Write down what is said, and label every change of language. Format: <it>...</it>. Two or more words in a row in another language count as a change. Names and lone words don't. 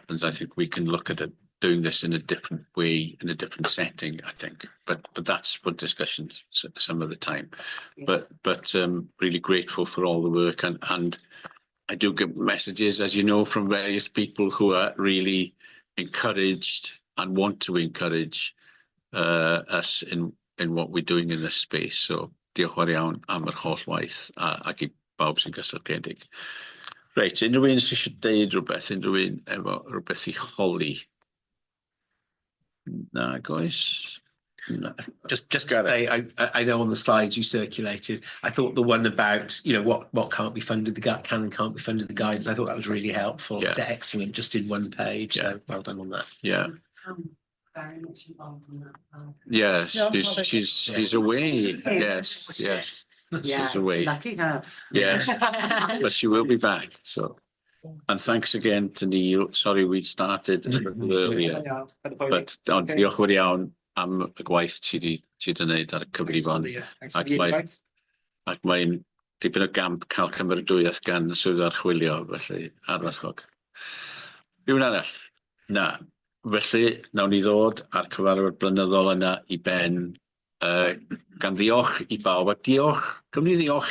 <en>I think we can look at it doing this in a different way, in a different setting, I think, but that's for discussions some of the time. But really grateful for all the work, and I do get messages, as you know, from various people who are really encouraged and want to encourage us in what we're doing in this space.</en> <cy>So diolch yn iawn am yr holl waith ac I bawb sy'n gysylltiedig. Reit, unrhyw un sy'n eisiau deud rhywbeth, unrhyw un efo rhywbeth I holi?</cy> <en>No, guys. No. Just to say, I know on the slides you circulated, I thought the one about, you know, what can't be funded, can and can't be funded, the guidance, I thought that was really helpful. Yeah. It's excellent, just in one page. Yeah. So well done on that. Yeah. Very much involved in that. Yes, she's away. Yes. She's away. Lucky her. Yes, but she will be back. So, and thanks again to Neil. Sorry we started a little earlier, but</en> <cy>diolch yn iawn am y gwaith ti 'di neud ar y cyfrifon. Ac mae'n dipyn o gamp cael cymeradwyaeth gan y swyddfa archwilio, felly arferchog. Rhywun arall? Na. Felly, nawn ni ddod ar cyfarfod blynyddol yna I ben, gan ddiolch I bawb, a gymryd ni ddiolch</cy>